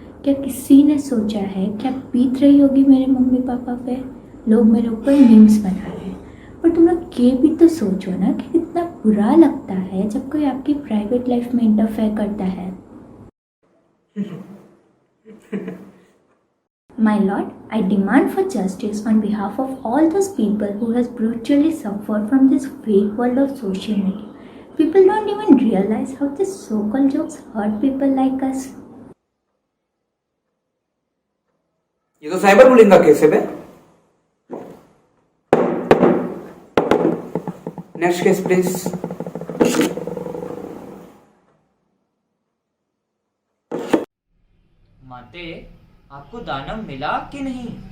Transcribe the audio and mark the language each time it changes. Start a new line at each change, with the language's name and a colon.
Hindi: क्या किसी ने सोचा है क्या बीत रही होगी मेरे मम्मी पापा पे? लोग मेरे ऊपर मीम्स बना रहे हैं, पर तुम लोग ये भी तो सोचो ना कि कितना बुरा लगता है जब कोई आपकी प्राइवेट लाइफ में इंटरफेयर करता है।
English: My lord, I demand for justice on behalf of all those people who has brutally suffered from this fake world of social media. People don't even realize how these so-called jokes hurt people like us.
Hindi: ये तो cyber bullying का case है बे। Next case please. माते, आपको दानव मिला कि नहीं?